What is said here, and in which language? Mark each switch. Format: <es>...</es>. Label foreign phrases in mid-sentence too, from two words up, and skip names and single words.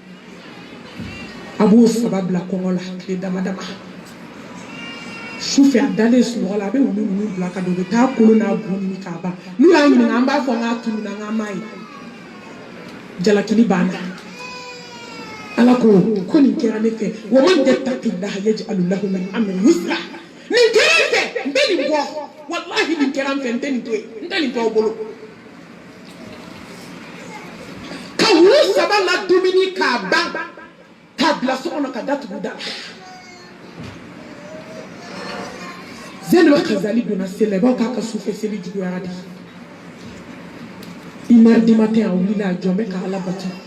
<bm>a b'o saba bila kɔngɔ la tile dama dama sufɛ a dalen sunɔgɔ la a bɛ wulu ninnu bila ka don u bɛ taa kolo n'a bu ɲini k'a ban n'u y'a ɲininka an b'a fɔ n k'a tununa n k'an m'a ye jalakili banna ala ko nin kɛra ne fɛ</bm> <ar>ومن يتق الله يجعل له من أمره يسرا</ar> <bm>nin kɛra n fɛ n bɛ nin bɔ wallahi nin kɛra n fɛ n tɛ nin to yen n tɛ nin to aw bolo ka wulu saba la dumuni k'a ban k'a bila so kɔnɔ ka datugu da Zainab Khazali donna seli la i b'a k'a ka sufɛ seli juguyara de 1h</bm> <fr>du matin</fr> <bm>a wulila a jɔn bɛ ka ala bato</bm>